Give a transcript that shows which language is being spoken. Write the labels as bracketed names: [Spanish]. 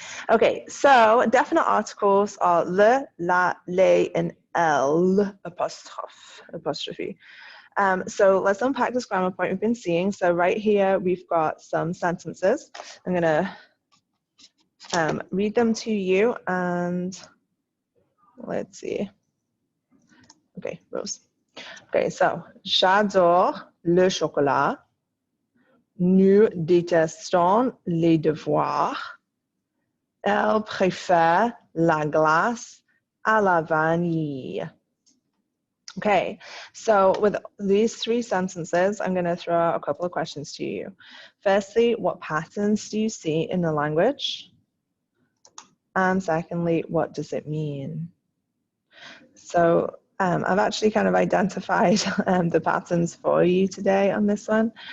[English] Okay, so definite articles are le, la, les, and L apostrophe. So let's unpack this grammar point we've been seeing. So right here, we've got some sentences. I'm going to read them to you and let's see. Okay, Rose. Okay, so [French] j'adore le chocolat. Nous détestons les devoirs. Elle préfère la glace à la vanille. [English] Okay, so with these three sentences, I'm going to throw out a couple of questions to you. Firstly, what patterns do you see in the language? And secondly, what does it mean? So I've actually kind of identified the patterns for you today on this one.